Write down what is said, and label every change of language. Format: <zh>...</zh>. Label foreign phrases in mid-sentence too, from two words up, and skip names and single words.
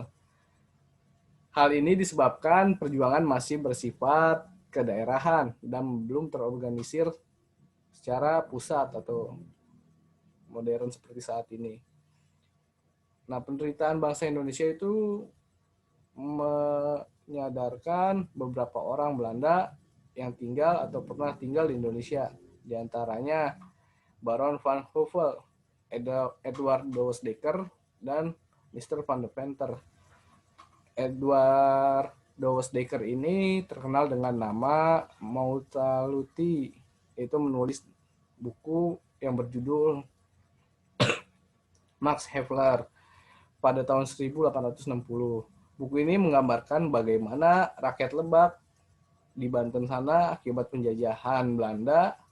<id>Hal ini disebabkan perjuangan masih bersifat kedaerahan dan belum terorganisir secara pusat atau modern seperti saat ini. Nah, penderitaan bangsa Indonesia itu menyadarkan beberapa orang Belanda yang tinggal atau pernah tinggal di Indonesia. Di antaranya Baron van Hove, Edward Douwes Dekker, dan Mr. van de Venter. Edward Douwes Dekker ini terkenal dengan nama Mautaluti, yaitu menulis buku yang berjudul Max Havelaar pada tahun 1860. Buku ini menggambarkan bagaimana rakyat Lebak di Banten sana akibat penjajahan Belanda.</id>